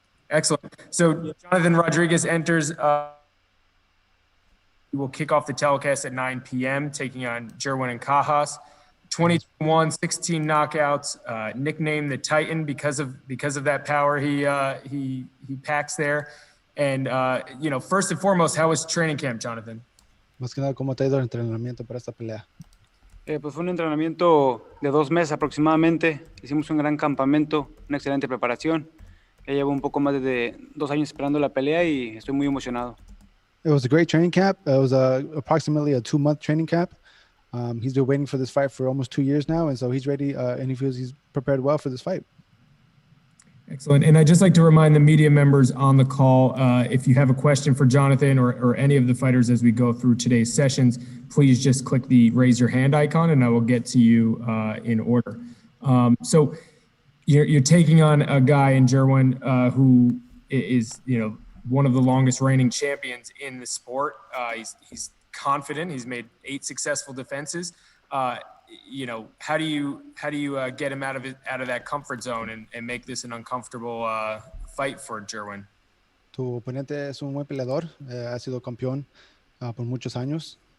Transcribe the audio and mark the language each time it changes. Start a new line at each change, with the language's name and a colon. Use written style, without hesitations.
English: Excellent. So Jonathan Rodriguez enters. He will kick off the telecast at 9 p.m., taking on Jerwin Ancajas. 21, 16 knockouts, nicknamed the Titan because of that power he packs there. And, first and foremost, how was training camp, Jonathan?
Spanish: Más que nada, ¿cómo te ha ido el entrenamiento para esta pelea? Pues fue un entrenamiento de 2 meses aproximadamente. Hicimos un gran campamento, una excelente preparación. Ya llevo un poco más de 2 años esperando la pelea y estoy muy emocionado.
English: It was a great training camp. It was approximately a 2-month training camp. He's been waiting for this fight for almost 2 years now, and so he's ready, and he feels he's prepared well for this fight. Excellent. And I'd just like to remind the media members on the call, if you have a question for Jonathan or any of the fighters as we go through today's sessions, please just click the raise your hand icon and I will get to you in order. So you're taking on a guy in Jerwin who is, one of the longest reigning champions in the sport. He's confident. He's made 8 successful defenses. How do you get him out of that comfort zone and make this an uncomfortable fight for Jerwin?
Spanish: Tu oponente es un buen peleador, ha sido campeón por muchos años.